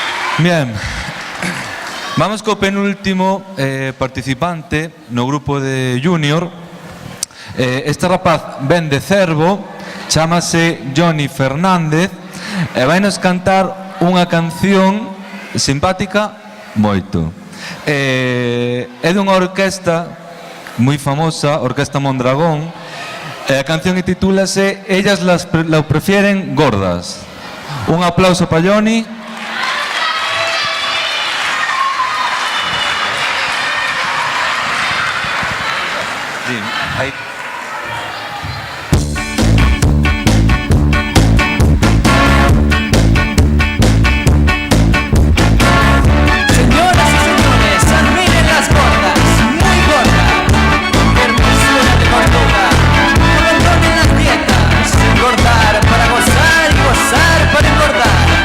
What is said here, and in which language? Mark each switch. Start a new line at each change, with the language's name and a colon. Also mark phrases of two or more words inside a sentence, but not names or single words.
Galician: Bien. Vamos co penúltimo participante no grupo de Junior. Este rapaz ven de Cervo, chámase Johnny Fernández e vai nos cantar unha canción simpática moito. É dunha orquesta moi famosa, Orquesta Mondragón. A canción titúlase Ellas lo prefieren gordas. Un aplauso para Johnny. Sí, ahí.
Spanish: Señoras y señores, admiren las gordas, muy gordas, hermosura de gordura, abandonen las dietas, engordar para gozar y gozar para engordar.